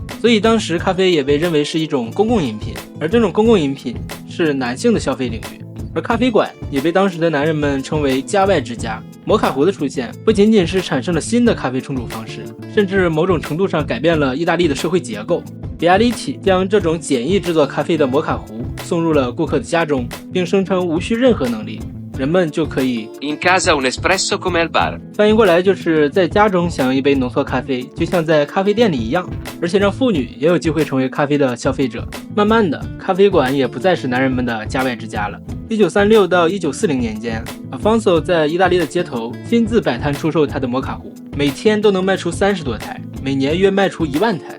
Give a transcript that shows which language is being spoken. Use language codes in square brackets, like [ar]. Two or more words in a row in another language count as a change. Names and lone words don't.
[zh] 所以当时咖啡也被认为是一种公共饮品，而这种公共饮品是男性的消费领域，而咖啡馆也被当时的男人们称为家外之家。摩卡壶的出现不仅仅是产生了新的咖啡冲煮方式，甚至某种程度上改变了意大利的社会结构。Bialetti 将这种简易制作咖啡的摩卡壶送入了顾客的家中，并声称无需任何能力，人们就可以 [it] In casa un espresso come al bar。 [zh] 翻译过来就是在家中享用一杯浓缩咖啡，就像在咖啡店里一样，而且让妇女也有机会成为咖啡的消费者。慢慢的，咖啡馆也不再是男人们的家外之家了。1936到1940年间， Alfonso 在意大利的街头亲自摆摊出售他的摩卡壶，每天都能卖出30多台，每年约卖出1万台。